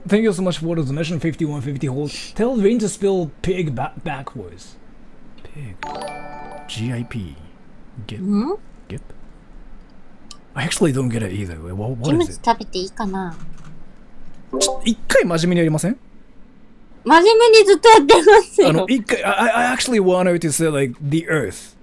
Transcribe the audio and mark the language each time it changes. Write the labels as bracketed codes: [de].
[en] Thank you so much for the donation 5150 hold. Tell Vin to spell pig backwards. Pig. G-I-P. Gip. ん Gip? I actually don't get it either. What [ja] キム [en] is it? [ja] 食べていいかな一回真面目にやりません？真面目にずっとやってますよ。一回、 [en] I actually want her to say like the earth.